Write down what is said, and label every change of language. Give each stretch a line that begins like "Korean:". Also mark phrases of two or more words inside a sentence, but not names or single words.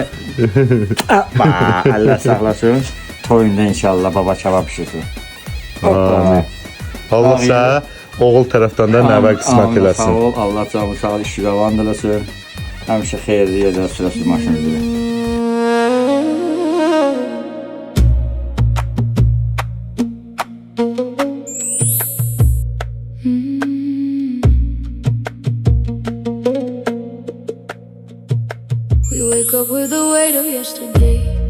Azerbaijani: Allah saxlasın. Toyunda inşallah baba kebab pişirsin. Allah sənə oğul tərəfdən də nəvə qismət eləsin. Sağ ol, Allah canı sağ ol, işi qavan eləsin. Həmişə xeyirli yerdə sürəsiz maşınızı.
English: We wake up with the weight of yesterday.